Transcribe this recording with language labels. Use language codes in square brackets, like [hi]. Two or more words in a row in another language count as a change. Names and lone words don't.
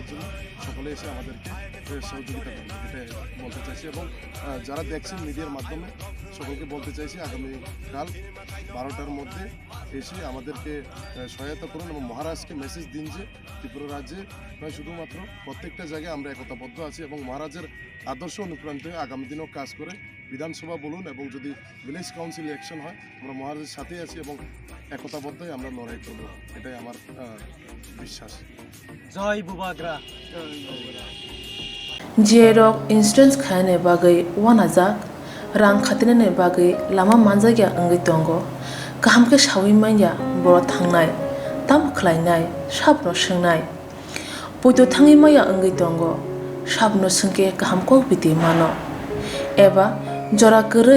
[bn] জন্য সকলে এসে আমাদেরকে সহযোগিতা করবে এটা বলতে চাইছি এবং যারা দেখছেন মিডিয়ার মাধ্যমে সকলকে বলতে চাইছি আগামীকাল 12টার মধ্যে এসে আমাদেরকে সহায়তা করুন এবং মহারাজকে মেসেজ দিন যে ত্রিপুরা রাজ্যে নয় শুধুমাত্র প্রত্যেকটা জায়গায় আমরা একতাবদ্ধ আছি এবং মহারাজের আদর্শ অনুপ্রাণিত হয়ে আগামী দিনেও কাজ করে বিধানসভা বলুন এবং যদি [en] village council election [bn] হয় আমরা মহারাজের সাথেই আছি এবং একতাবদ্ধ হয়ে আমরা লড়াই করব এটাই আমার বিশ্বাস জয় বুবাগ্রা [brx] जेरक इंस्टेंस खाने बागै वानाजाक रां खातिने बागै लामा मानजागिया अंगै दंगो गाहामके सावि माइया बर' थांनाय ताम खलायनाय साबनो सोंनाय बयदो थाङै माइया अंगै दंगो साबनो सोंके गाहामको बिदि मानो एबा जरा गोरै